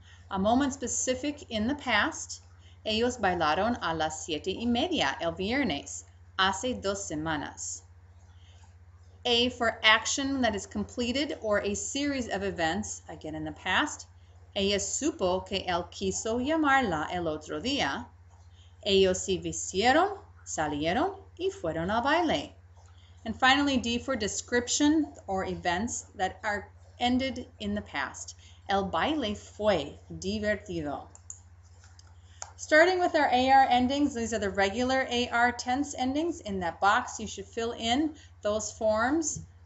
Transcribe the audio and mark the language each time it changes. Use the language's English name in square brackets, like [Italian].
[English] A moment specific in the past, [Spanish] ellos bailaron a las 7:30 el viernes, hace 2 semanas. [English] A for action that is completed or a series of events, again in the past. [Spanish] Ella supo que él quiso llamarla el otro día. Ellos se vistieron, salieron y fueron al baile. [English] And finally, D for description or events that are ended in the past. [Spanish] El baile fue divertido. [English] Starting with our AR endings, these are the regular AR tense endings. In that box, you should fill in those forms.